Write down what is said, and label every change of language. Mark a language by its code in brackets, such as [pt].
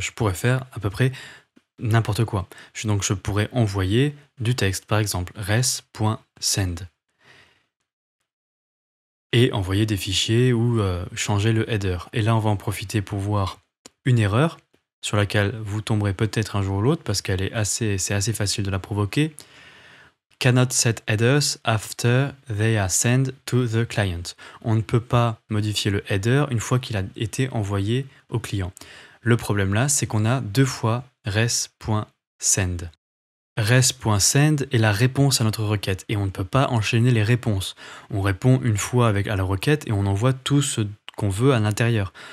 [fr] Je pourrais faire à peu près n'importe quoi. Donc je pourrais envoyer du texte, par exemple res.send. Et envoyer des fichiers ou changer le header. Et là, on va en profiter pour voir une erreur sur laquelle vous tomberez peut-être un jour ou l'autre parce qu'elle est c'est assez facile de la provoquer. [en] Cannot set headers after they are sent to the client. [fr] On ne peut pas modifier le header une fois qu'il a été envoyé au client. Le problème là, c'est qu'on a 2 fois res.send. Res.send est la réponse à notre requête et on ne peut pas enchaîner les réponses. On répond une fois à la requête et on envoie tout ce qu'on veut à l'intérieur.